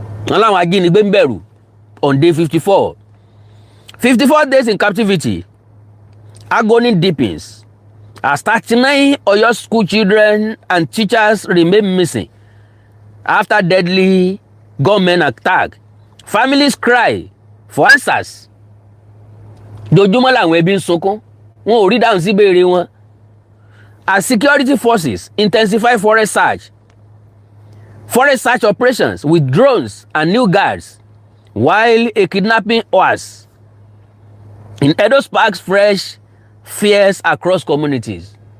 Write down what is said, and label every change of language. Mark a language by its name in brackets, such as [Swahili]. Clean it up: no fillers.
[Yoruba] Aláwọn ajínigbé ń bẹ̀rù [English] on day 54. 54 days in captivity, agony deepens as 39 Oyo school children and teachers remain missing after deadly gunmen attack. Families cry for answers. [Yoruba] Dojúmọ́ làwọn ẹbí ń sunkún, wọn ò rí dáhùn sí ìbéèrè wọn. [English] As security forces intensify forest search operations with drones and new guards, while a kidnapping occurs in Edo sparks fresh fears across communities.